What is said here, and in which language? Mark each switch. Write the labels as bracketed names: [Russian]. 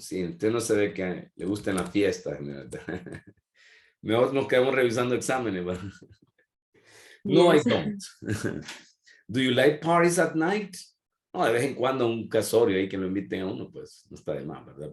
[Spanish] Sí, usted no se ve que le gustan las fiestas, Esmeralda. Mejor nos quedamos revisando exámenes, ¿verdad? [English] No, I Yes. don't. Do you like parties at night? [Spanish] No, de vez en cuando un casorio ahí que lo inviten a uno, pues no está de más, ¿verdad?